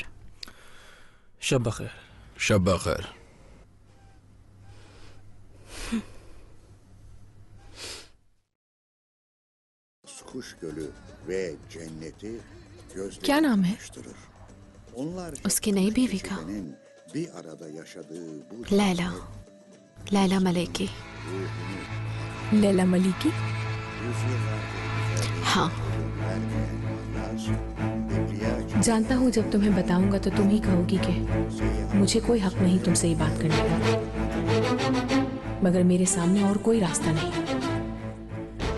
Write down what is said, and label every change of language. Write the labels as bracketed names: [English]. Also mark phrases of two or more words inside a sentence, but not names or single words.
[Urdu] شب بخیر. شب بخیر. [Turkish] Kuş Gölü ve cenneti [Urdu] کیا نام ہے? [Turkish] Onlar [Urdu] اس کی نئی بیوی کا? [Turkish] bir arada yaşadığı bu [Urdu] لیلیٰ، لیلیٰ ملیکی. لیلیٰ ملکی? ہاں, جانتا ہوں جب تمہیں بتاؤں گا تو تم ہی کہو گی کہ مجھے کوئی حق نہیں تم سے یہ بات کرنے کا، مگر میرے سامنے اور کوئی راستہ نہیں.